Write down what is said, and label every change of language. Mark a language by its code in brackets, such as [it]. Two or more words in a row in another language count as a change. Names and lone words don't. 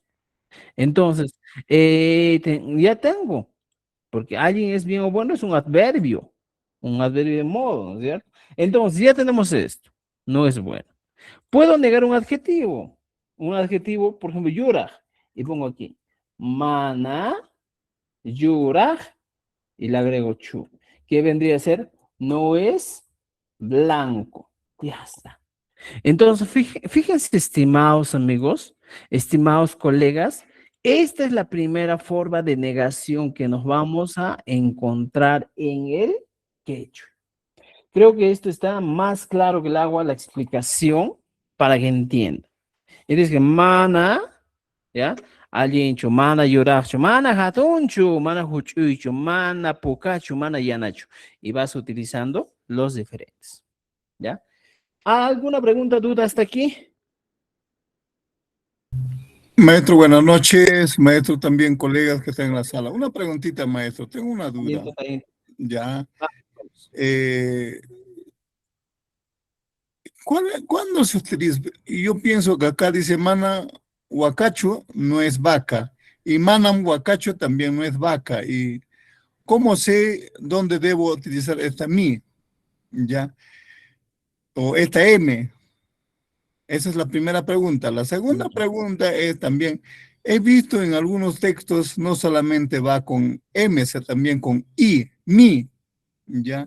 [es] Entonces, ya tengo, porque alguien es bien o bueno, es un adverbio de modo, ¿no es cierto? Entonces, ya tenemos esto, no es bueno. Puedo negar un adjetivo, por ejemplo, yuraj, y pongo aquí, [qu] mana, yuraj, [es] y le agrego chu, que vendría a ser, no es blanco, ya está. Entonces, fíjense, estimados amigos, estimados colegas, esta es la primera forma de negación que nos vamos a encontrar en el quechua. Creo que esto está más claro que el agua, la explicación, para que entiendan. Es que mana, ¿ya? [qu] Aliencho, mana lloracho, mana jatoncho, mana huchucho, mana pocacho, mana yanacho. [es] Y vas utilizando los diferentes, ¿ya? ¿Alguna pregunta, duda hasta aquí? Maestro, buenas noches. Maestro, también colegas que están en la sala. Una preguntita, maestro. Tengo una duda. Ya. Eh, ¿Cuándo se utiliza? Yo pienso que acá dice [qu] mana huacacho [es] no es vaca y [qu] manam huacacho [es] también no es vaca. ¿Y cómo sé dónde debo utilizar esta mi? ¿Ya? O esta m. Esa es la primera pregunta. La segunda pregunta es también, he visto en algunos textos no solamente va con M, sino también con I, mi, ¿ya?